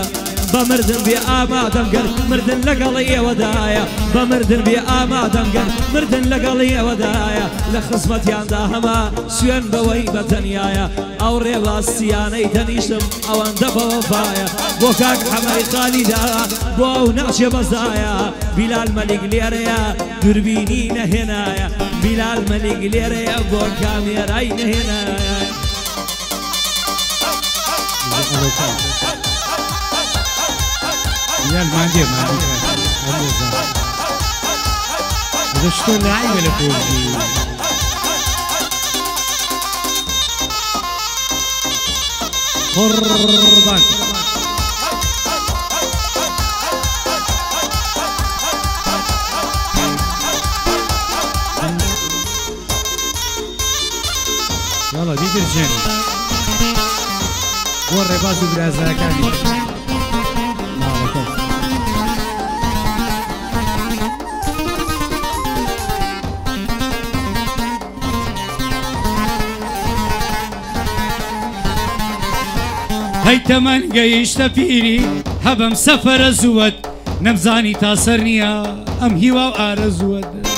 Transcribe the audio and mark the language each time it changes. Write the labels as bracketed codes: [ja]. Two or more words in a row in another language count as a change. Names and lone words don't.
[ckb] بە مردن بێ ئامادەم گەر مردن لەگەڵی ئێوەدایە بە مردن بێ ئامادەم گەر مردن لەگەڵی ئێوەدایە لە خزمەتیاندا هەما سوێن بەوەی بەتەنیایە ئەو ڕێباستیانەی تەنیشتم ئەوەندە بەوەفایە بۆ کاک حەمەی خالیدا بۆ ئەو ناچێ بەزایە بیلال مەلیک لێرەیە دووربینی نەهێنایە بیلال مەلیک لێرەیە بۆ کامێرای نەهێنایە [ar] يا الماندي هذا شلون لعيبه لفوق قربان يلا بيدر جن والرباط برازاكاني [ckb] هەی تەمەن گەیشتە پیری هەبەم سەفەرە زووەت نەمزانی تا سەر نییە ئەم هیوا و ئارەزووەت